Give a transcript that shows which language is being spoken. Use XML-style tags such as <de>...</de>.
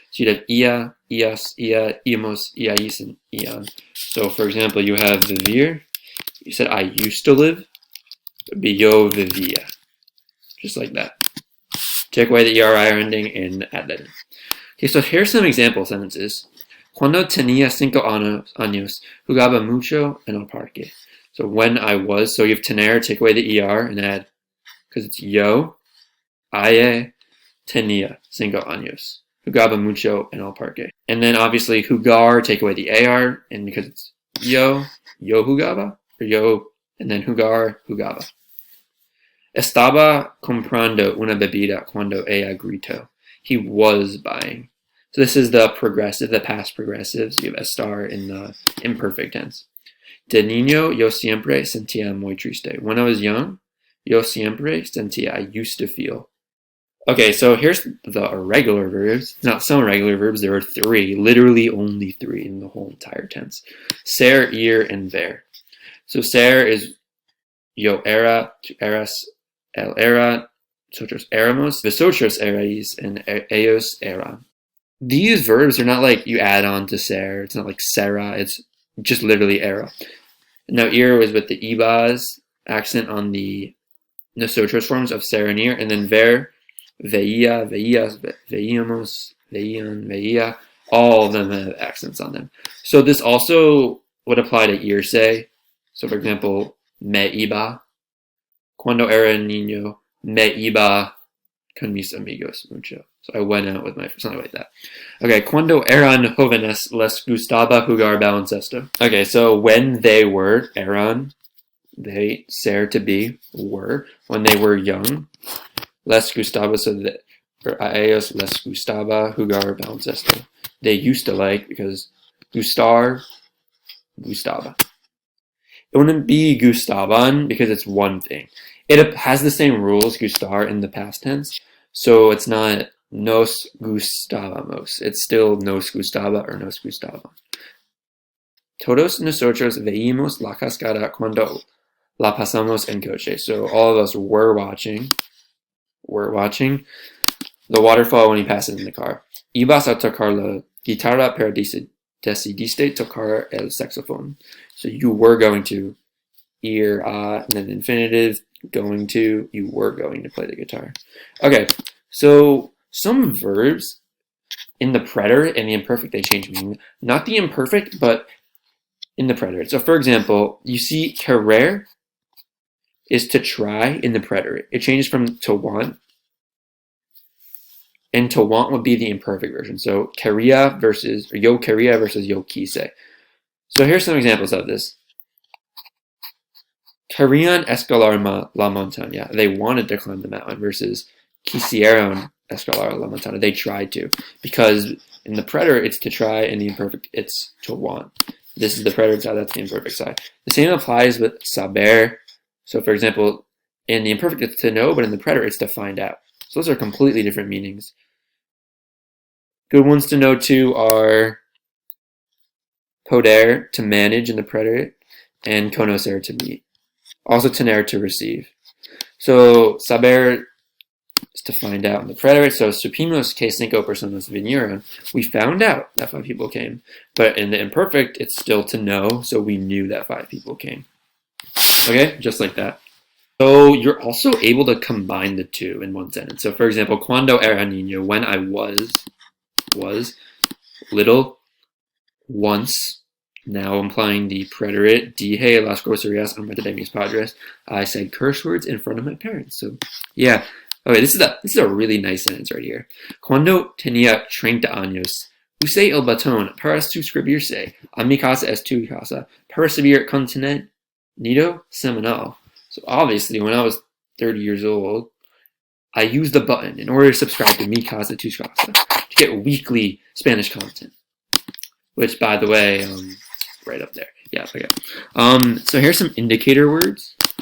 <en>So you'd have ia, ias, ia, iamos, iais, and ian. So for example, you have vivir. You said I used to live. It would be yo vivia. Just like that. Take away the ER, IR ending and add that in. Okay, so here's some example sentences.</en> <es>Cuando tenía 5 años, jugaba mucho en el parque.</es> <en>So when I was, so you have tener, take away the ER and add, because it's yo, aye, tenía 5 años. Jugaba mucho en el parque. And then obviously jugar, take away the AR, and because it's yo jugaba, or yo, and then jugar, jugaba.</en> <es>Estaba comprando una bebida cuando ella gritó.</es> <en>He was buying. So this is the progressive, the past progressives. You have estar in the imperfect tense.</en> <es>De niño, yo siempre sentía muy triste.</es> <en>When I was young, yo siempre sentía, I used to feel. Okay, so here's the irregular verbs. Not some irregular verbs, there are 3, literally only 3 in the whole entire tense. Ser, ir, and ver. So ser is yo era, tu eras, él era, nosotros éramos, vosotros erais, and ellos eran. These verbs are not like you add on to ser. It's not like sera. It's just literally era. Now, ir was with the ibas accent on the nosotros forms of ser and ir, and then ver, veía, veías, veíamos, veían, veía, all of them have accents on them. So this also would apply to irse. So for example, me iba.</en> <es>Cuando era niño, me iba con mis amigos mucho.</es> <en>So I went out with my friends, something like that.</en> <es>Okay, cuando eran jóvenes les gustaba jugar baloncesto.</es> <en>Okay, so when they were, eran, they, ser to be, were, when they were young, les gustaba, so that, or a ellos les gustaba jugar baloncesto. They used to like, because gustar, gustaba. It wouldn't be gustaban because it's one thing. It has the same rules, gustar, in the past tense, so it's not nos gustábamos. It's still nos gustaba or nos gustaban.</en> <es>Todos nosotros veímos la cascada cuando la pasamos en coche.</es> <en>So all of us were watching the waterfall when we passed it in the car.</en> <es>Ibas a tocar la guitarra pero decidiste tocar el saxophone.</es> <en>So you were going to, ir a, and then infinitive, going to, you were going to play the guitar. Okay, so some verbs in the preterite and the imperfect, they change meaning. Not the imperfect, but in the preterite. So for example, you see querer is to try in the preterite. It changes from to want. And to want would be the imperfect version. So quería versus, or yo quería versus yo quise. So here's some examples of this.</en> <es>Querían escalar la montaña.</es> <en>They wanted to climb the mountain versus quisieron escalar la montaña. They tried to. Because in the preterite, it's to try, and the imperfect, it's to want. This is the preterite side, that's the imperfect side. The same applies with saber. So for example, in the imperfect it's to know, but in the preterite it's to find out. So those are completely different meanings. Good ones to know too are poder, to manage in the preterite, and conocer, to meet. Also tener, to receive. So saber is to find out in the preterite.</en> <es>So supimos que cinco personas vinieron.</es> <en>We found out that 5 people came. But in the imperfect, it's still to know, so we knew that 5 people came. Okay, just like that. So you're also able to combine the two in one sentence. So for example, cuando era niño, when I was little, once, now implying the preterite, dije las groserías enfrente de mis padres. I said curse words in front of my parents. So yeah. Okay, this is a really nice sentence right here.</en> <es>Cuando tenía 30 años, usé el batón para suscribirse a mi casa es tu casa para recibir contenido semanal.</es> <en>So obviously, when I was 30 years old, I used the button in order to subscribe to Mi Casa, Tu Casa to get weekly Spanish content. Which, by the way, right up there. Yeah, okay. So here's some indicator words.</en>